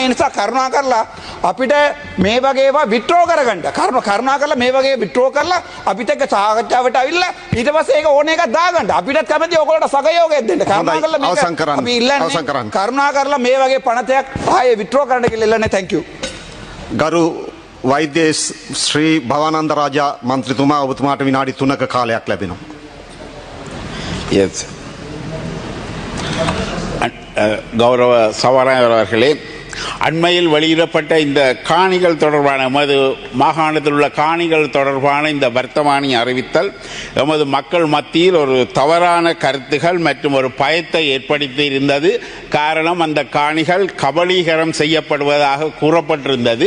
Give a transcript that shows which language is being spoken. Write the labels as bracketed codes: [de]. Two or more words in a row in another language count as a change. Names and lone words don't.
[si] ඒ නිසා කරුණා කරලා අපිට මේ වගේ ඒවා විත්‍රෝ කරගන්න. කරුණා කරලා මේ වගේ විත්‍රෝ කරලා අපිට එක්ක සාකච්ඡාවට අවිල්ලා ඊට පස්සේ ඒක ඕන එකක් දාගන්න. අපිටත් කැමති ඕගොල්ලෝට සහයෝගයක් දෙන්න. කරුණා කරලා මේක අපි ඉල්ලන්නේ. කරුණා කරලා මේ වගේ පනතයක් ආයේ විත්‍රෝ කරන්න කියලා ඉල්ලන්නේ. [en] thank you. [si] ගරු වෛද්‍ය ශ්‍රී භවානන්ද රාජා මන්ත්‍රීතුමා ඔබතුමාට විනාඩි 3ක කාලයක් ලැබෙනවා. Yes. [ta] கௌரவ சபாநாயகர் அவர்களே, அண்மையில் வெளியிடப்பட்ட இந்த காணிகள் தொடர்பான எமது மாகாணத்தில் உள்ள காணிகள் தொடர்பான இந்த வர்த்தமானி அறிவித்தல் எமது மக்கள் மத்தியில் ஒரு தவறான கருத்துகள் மற்றும் ஒரு பயத்தை ஏற்படுத்தி இருந்தது. காரணம், அந்த காணிகள் கபலீகரம் செய்யப்படுவதாக கூறப்பட்டிருந்தது.